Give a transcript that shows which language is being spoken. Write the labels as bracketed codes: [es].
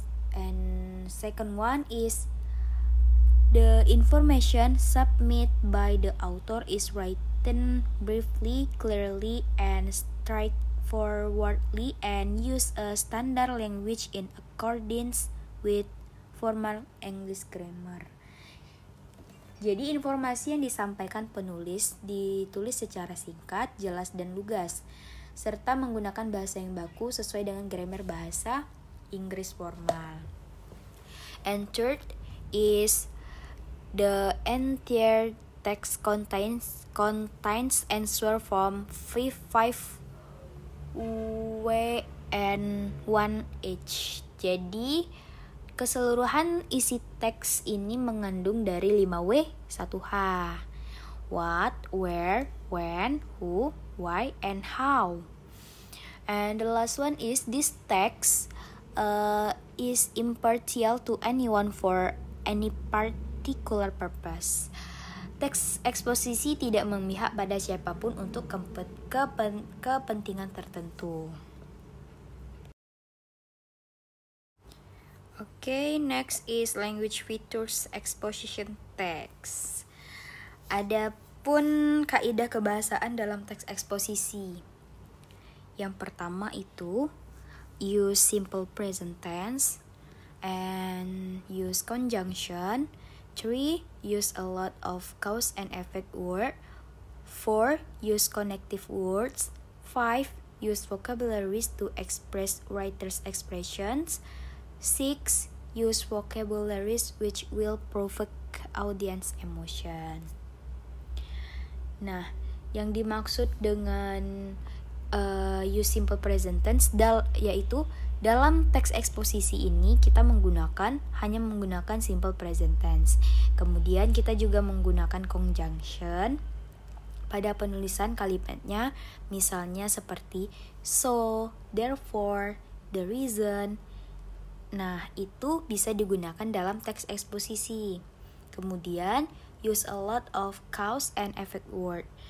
[en] And second one is the information submitted by the author is written briefly, clearly, and straightforwardly and use a standard language in accordance with formal English grammar. [id] Jadi informasi yang disampaikan penulis ditulis secara singkat, jelas, dan lugas, serta menggunakan bahasa yang baku sesuai dengan grammar bahasa Inggris formal. [en] And third is the entire text contains answer from 5W and 1H. [id] Jadi keseluruhan isi teks ini mengandung dari 5W, 1H. [en] What, where, when, who, why, and how. And the last one is this text is impartial to anyone for any particular purpose. [id] Teks eksposisi tidak memihak pada siapapun untuk kepentingan tertentu. [en] Okay, next is language features exposition text. [id] Adapun kaidah kebahasaan dalam teks eksposisi. Yang pertama itu [en] use simple present tense and use conjunction. 3. Use a lot of cause and effect word. 4. Use connective words. 5. Use vocabularies to express writer's expressions. 6. Use vocabularies which will provoke audience emotion. [id] Nah, yang dimaksud dengan [en] use simple present tense [id] yaitu dalam teks eksposisi ini kita hanya menggunakan simple present tense. Kemudian kita juga menggunakan conjunction pada penulisan kalimatnya, misalnya seperti [en] so, therefore, the reason. [id] Nah, itu bisa digunakan dalam teks eksposisi. Kemudian, [en] use a lot of cause and effect word.